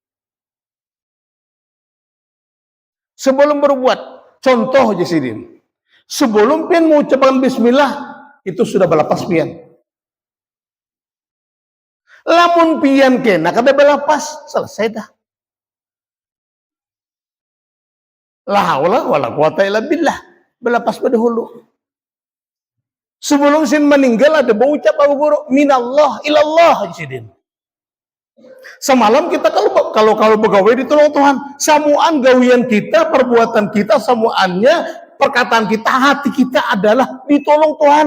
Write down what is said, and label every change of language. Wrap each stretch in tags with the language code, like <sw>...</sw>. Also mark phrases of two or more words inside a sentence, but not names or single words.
<id>Sebelum berbuat, contoh di sini.</id> <bjn>Sebelum pian mengucapkan bismillah, itu sudah balapas pian. Lamun pian kena kada balapas, selesai dah.</bjn> <ar>لا حول ولا قوة إلا بالله.</ar> <bjn>Balapas pada hulu.</bjn> <id>Sebelum sin meninggal ada berucap Abu Guru,</id> <ar>من الله إلى الله</ar> <id>di sini.</id> <bjn>Semalam kita kalau begawe ditolong Tuhan, samuan gawian kita, perbuatan kita, samuannya, perkataan kita, hati kita adalah ditolong Tuhan.</bjn>